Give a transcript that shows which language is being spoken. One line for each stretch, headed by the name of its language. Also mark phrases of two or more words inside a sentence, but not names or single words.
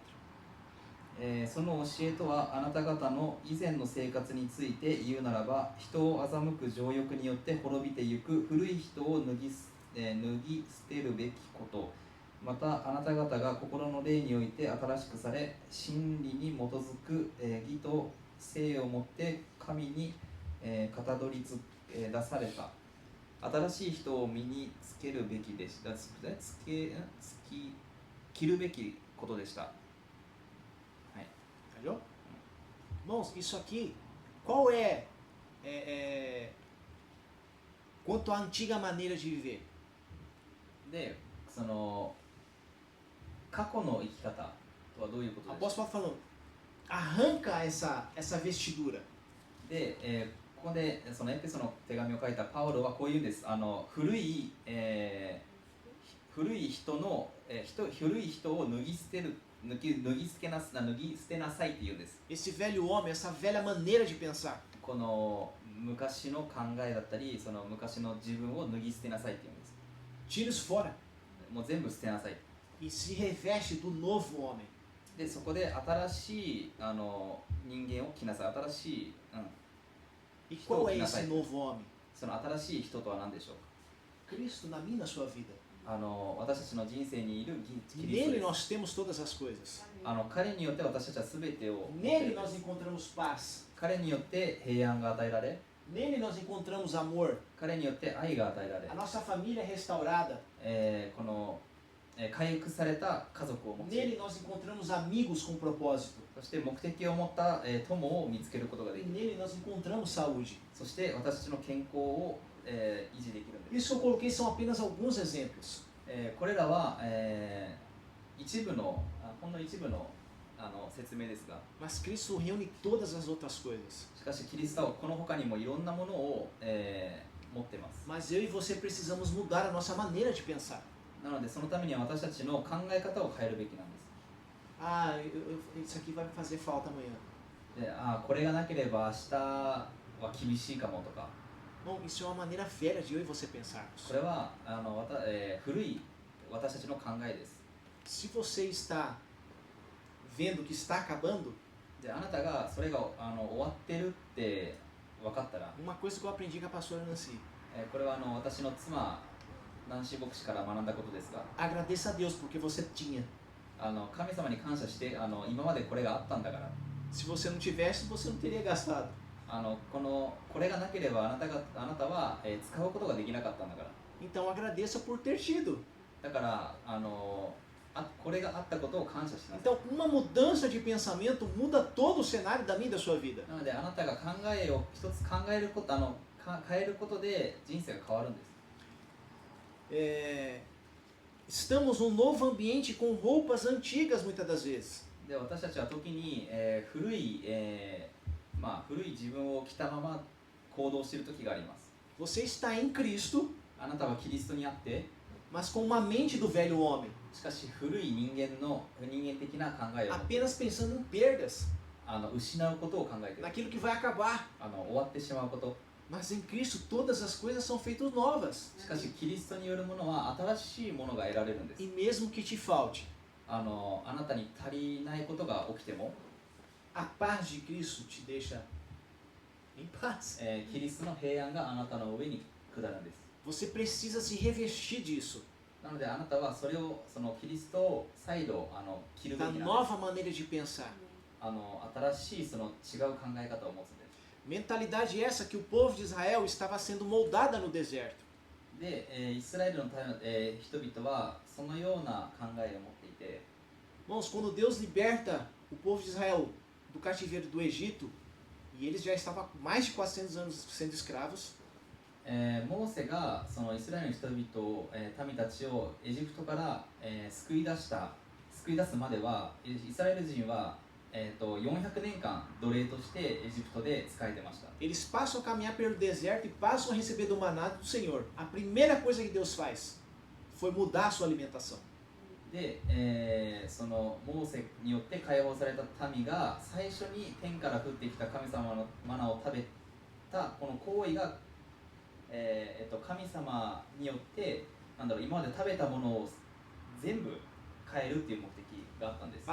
Japanese: その教えとはあなた方の以前の生活について言うならば、人を欺く情欲によって滅びてゆく古い人を脱ぎ捨てるべきこと、またあなた方が心の霊において新しくされ、真理に基づく義と誠をもって神にかたどり出された新しい人を身につけるべきでした。着るべきことでした。
Portuguese: Entendeu? Irmãos, isso aqui, qual é quanto à antiga maneira de viver?
Japanese: で、その過去の生き方とはどういうことですか？
Portuguese: Apóstolo Paulo falando, arranca essa vestidura.
Japanese: で、ここでそのエペソの手紙を書いたパウロはこう言うんです。古い人を脱ぎ捨てなさいって言うんです。
Portuguese: Esse velho homem, essa velha maneira de pensar.
Japanese: この昔の考えだったり、その昔の自分を脱ぎ捨てなさいって言うんです。
Portuguese: Tira isso fora
Japanese: もう全部捨てなさい。
Portuguese: e se reveste do novo homem.
Japanese: で、そこで新しい人間を着なさい。新しい、
Portuguese: E qual é esse novo homem?
Japanese: その新しい人とは何でしょうか？
Portuguese: Cristo na minha, na sua vida.
Japanese: 私たちの人生にいるキリスト
Portuguese: Nele
Japanese: です。
Portuguese: nós temos todas as coisas.
Japanese: 彼によって私たちは全てを持ってい
Portuguese: Nele
Japanese: る。
Portuguese: nós encontramos paz.
Japanese: 彼によって平安が与えられ、
Portuguese: Nele nós encontramos amor.
Japanese: 彼によって愛が与えられ
Portuguese: A nossa família é restaurada.
Japanese: この回復された家族を持ち、
Portuguese: Nele nós encontramos amigos com propósito.
Japanese: そして目的を持った、友を見つけることがで
Portuguese: E
Japanese: きる。
Portuguese: nele nós encontramos saúde.
Japanese: そして私たちの健康を、維持できるんです。
Portuguese: Isso que eu coloquei são apenas alguns exemplos.
Japanese: これらは、一部のほんの一部の説明ですが、
Portuguese: Mas Cristo reúne todas as outras coisas.
Japanese: しかしキリストはこの他にもいろんなものを、持っています。
Portuguese: Mas eu e você precisamos mudar a nossa maneira de pensar.
Japanese: なのでそのためには私たちの考え方を変えるべきなんです。
Portuguese: Ah, isso aqui vai me fazer falta amanhã.
Japanese: で、これがなければ明日は厳しいかもとか、
Portuguese: Bom, isso é uma maneira velha de eu e você pensarmos.
Japanese: これは古い私たちの考えです。
Portuguese: Se você está vendo que está acabando,
Japanese: で、あなたがそれが終わってるって分かったら、
Portuguese: uma coisa que eu aprendi com a pastora Nancy:
Japanese: これは私の妻ナンシー牧師から学んだことですが、
Portuguese: agradeça a Deus porque você tinha.
Japanese: 神様に感謝して今までこれがあったんだから、
Portuguese: Se você não tivesse, você não teria gastado.
Japanese: これがなければあなたは、使うことができなかったんだから、
Portuguese: Então agradeça por ter tido.
Japanese: だからこれがあったことを感謝しなさい。
Portuguese: Então uma mudança de pensamento muda todo o cenário da minha e da sua vida.
Japanese: なのであなたが考えを一つ考えること変えることで人生が変わるんです。
Portuguese: Estamos num novo ambiente com roupas antigas muitas das vezes.
Japanese: で、私たちは時に、古い自分を着たまま行動している時があります。
Portuguese: Você está em Cristo,
Japanese: あなたはキリストにあって、
Portuguese: mas com uma mente do velho homem,
Japanese: しかし古い人間的な考えを持って
Portuguese: apenas pensando em perdas,
Japanese: 失うことを考えている。
Portuguese: naquilo que vai acabar.
Japanese: 終わってしまうこと。
Portuguese: Mas em Cristo todas as coisas são feitas novas.
Japanese: しかしキリストによるものは新しいものが得られるんです。
Portuguese: E mesmo que te falte,
Japanese: あなたに足りないことが起きても、
Portuguese: a paz de Cristo te deixa em paz.
Japanese: キリストの平安があなたの上に下るんです。
Portuguese: Você precisa se revestir disso,
Japanese: なのであなたはそれをキリストを再度着るべ
Portuguese: da
Japanese: きなんです。
Portuguese: nova maneira de pensar.
Japanese: 新しい違う考え方を持つんです。
Portuguese: Mentalidade essa que o povo de Israel estava sendo moldada no deserto.
Japanese: で、イスラエルの人々はそのような考えを持っていて、
Portuguese: Irmãos, quando Deus liberta o povo de Israel do cativeiro do Egito, e eles já estavam há mais de 400 anos sendo escravos,
Japanese: モーセがそのイスラエルの人々を、民たちをエジプトから、救い出すまではイスラエル人は、400年間奴隷としてエジプトで仕えてました。
Portuguese: eles passam a caminhar pelo deserto e passam a receber do maná do Senhor. A primeira coisa que Deus faz foi mudar a sua alimentação.
Japanese: で、そのモーセによって解放された民が最初に天から降ってきた神様のマナを食べたこの行為が、神様によって今まで食べたものを全部変えるっていう目的があったんです。